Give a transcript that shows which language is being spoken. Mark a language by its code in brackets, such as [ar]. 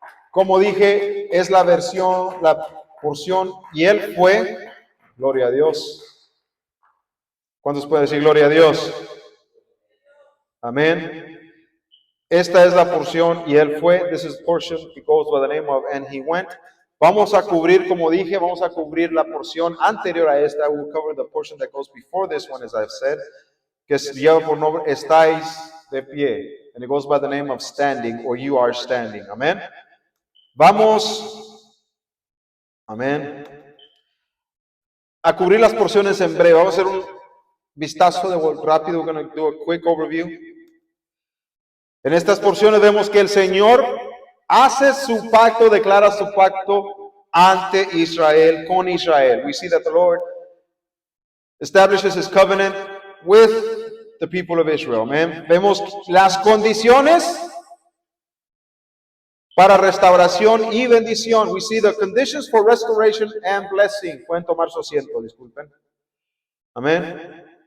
[es] Como dije, es la porción, y Él fue, gloria a Dios. ¿Cuántos pueden decir gloria a Dios? Amén. Esta es la porción, y Él fue. [en] This is the portion, it goes by the name of, and He went. [es] Vamos a cubrir, como dije, vamos a cubrir la porción anterior a esta. [en] We will cover the portion that goes before this one, as I've said, [es] que lleva por nombre, estáis de pie. [en] And it goes by the name of standing, or you are standing. [es] Amén. Vamos, amén, a cubrir las porciones en breve. Vamos a hacer un vistazo rápido. [en] We're going to do a quick overview. [es] En estas porciones vemos que el Señor hace su pacto, declara su pacto ante Israel, con Israel. [en] We see that the Lord establishes His covenant with the people of Israel. Amen. [es] Vemos las condiciones para restauración y bendición. [en] We see the conditions for restoration and blessing. [es] Pueden tomar su asiento, disculpen. Amén.